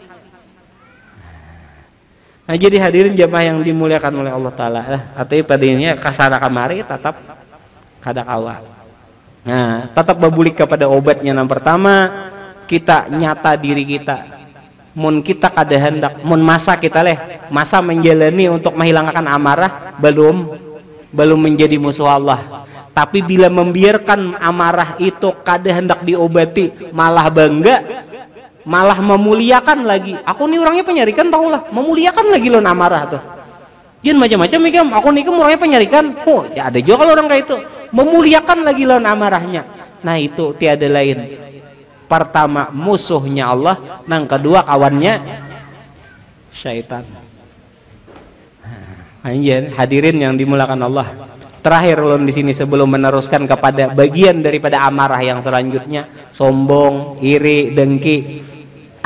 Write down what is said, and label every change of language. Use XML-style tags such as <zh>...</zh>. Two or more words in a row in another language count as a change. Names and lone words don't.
<id>Nah, jadi hadirin jamaah yang dimuliakan oleh Allah Ta'ala, artinya padanya</id> <bjn>kasana kamari tetap kada kawa.</bjn> <id>Nah, tetap babulik kepada obatnya. Yang pertama, kita nyata diri kita.</id> <bjn>Mun kita kada hendak,</bjn> <id>mun masa kita masa menjalani untuk menghilangkan amarah, belum menjadi musuh Allah. Tapi bila membiarkan amarah itu kada hendak diobati, malah bangga, malah memuliakan lagi.</id> <bjn>Aku nih orangnya penyarikan, tahulah, memuliakan lagi lon amarah tuh. Jangan macam-macam ikam, aku nih orangnya penyarikan.</bjn> <id>Oh, ya ada juga kalau orang kayak itu, memuliakan lagi lon amarahnya. Nah, itu tiada lain. Pertama musuhnya Allah, yang kedua kawannya syaitan. Anjir, hadirin yang dimulakan Allah. Terakhir ulun di sini sebelum meneruskan kepada bagian daripada amarah yang selanjutnya, sombong, iri, dengki.</id>